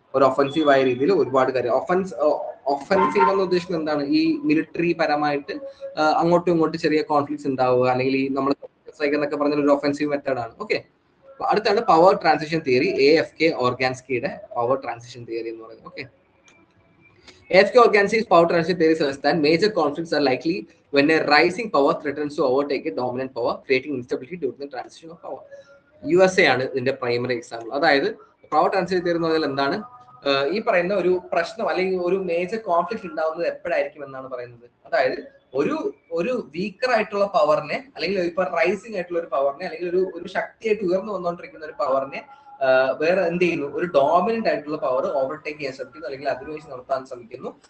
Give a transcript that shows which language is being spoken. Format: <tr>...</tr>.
<ml>ഒരു ഒഫൻസീവ് ആയ രീതിയിൽ ഒരുപാട് കാര്യം. ഒഫൻസീവ് എന്ന് ഉദ്ദേശിക്കുന്നത് എന്താണ്? ഈ മിലിറ്ററി പരമായിട്ട് അങ്ങോട്ടും ഇങ്ങോട്ടും ചെറിയ കോൺഫ്ലിക്ട്സ് ഉണ്ടാവുക, അല്ലെങ്കിൽ ഈ നമ്മൾ എന്നൊക്കെ പറഞ്ഞ ഒരു ഒഫൻസീവ് മെത്തേഡ് ആണ്. ഓക്കെ, അടുത്താണ് power transition theory, AFK ഓർഗാൻസ്കിയുടെ power transition theory എന്ന് പറയുന്നത്.</ml> <en>Okay, AFK Organski's power transition theory suggests that major conflicts are likely when a rising power threatens to overtake a dominant power, creating instability during the transition of power.</en> <ml>USA ആണ് ഇതിന്റെ primary example. അതായത് power transition theory എന്ന് പറഞ്ഞാൽ എന്താണ്, ഈ പറയുന്ന ഒരു പ്രശ്നം അല്ലെങ്കിൽ ഒരു മേജർ കോൺഫ്ലിക്ട് ഉണ്ടാവുന്നത് എപ്പോഴായിരിക്കും എന്നാണ് പറയുന്നത്. അതായത് ഒരു വീക്കർ ആയിട്ടുള്ള പവറിനെ, അല്ലെങ്കിൽ ഇപ്പൊ റൈസിംഗ് ആയിട്ടുള്ള ഒരു പവറിനെ, അല്ലെങ്കിൽ ഒരു ശക്തിയായിട്ട് ഉയർന്നു വന്നുകൊണ്ടിരിക്കുന്ന ഒരു പവറിനെ വേറെ എന്ത് ചെയ്യുന്നു, ഒരു ഡോമിനന്റ് ആയിട്ടുള്ള പവർ ഓവർടേക്ക് ചെയ്യാൻ ശ്രമിക്കുന്നു, അല്ലെങ്കിൽ അധിനിവേശം നടത്താൻ ശ്രമിക്കുന്നു.</ml>